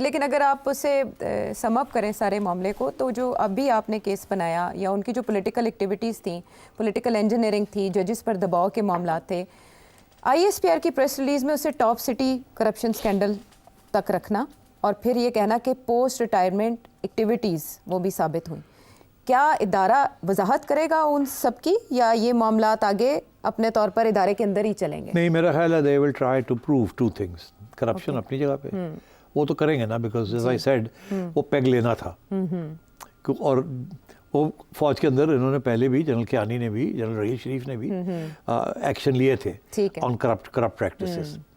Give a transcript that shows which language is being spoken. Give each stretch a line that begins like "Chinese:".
Urdu: لیکن اگر آپ اسے سم اپ کریں سارے معاملے کو, تو جو ابھی آپ نے کیس بنایا یا ان کی جو پولیٹیکل ایکٹیویٹیز تھیں, پولیٹیکل انجینئرنگ تھی, ججز پر دباؤ کے معاملات تھے, آئی ایس پی آر کی پریس ریلیز میں اسے ٹاپ سٹی کرپشن سکینڈل تک رکھنا, اور پھر یہ کہنا کہ پوسٹ ریٹائرمنٹ ایکٹیویٹیز وہ بھی ثابت ہوئیں. کیا ادارہ وضاحت کرے گا ان سب کی, یا یہ معاملات آگے اپنے طور پر ادارے کے اندر ہی چلیں گے؟ نہیں, میرا خیال ہے
English: they will try to prove 2 things.
Urdu: Corruption اپنی جگہ پہ وہ تو کریں گے نا, بیکاز
English: as I said
Urdu: وہ پیگ لینا تھا, اور وہ فوج کے اندر انہوں نے پہلے بھی, جنرل کیانی نے بھی, جنرل رئیس شریف نے بھی ایکشن لیے تھے
English: On corrupt practices.